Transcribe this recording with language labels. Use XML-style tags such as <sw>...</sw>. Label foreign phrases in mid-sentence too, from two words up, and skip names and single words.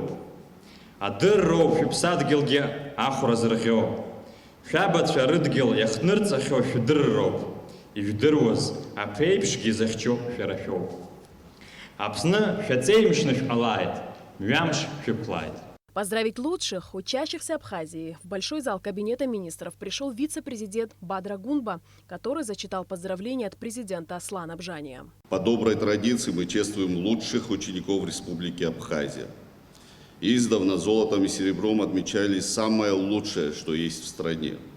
<ab>Адырроуп шәыԥсадгьылгьы ахәра зырӷьо. Шәабацәа рыдгьыл иахҭнырҵахьоу шәдырроуп. Ижәдыруаз аԥеиԥшгьы захьчо шәара шәоуп. Аԥсны шәаҵеимшны шәҟалааит, мҩамш шәықәлааит.</ab> <ru>Поздравить лучших учащихся Абхазии в большой зал Кабинета министров пришел вице-президент Бадра Гунба, который зачитал поздравления от президента Аслана Бжания. По доброй традиции мы чествуем лучших учеников Республики Абхазия. Издавна золотом и серебром отмечали самое лучшее, что есть в стране.</ru>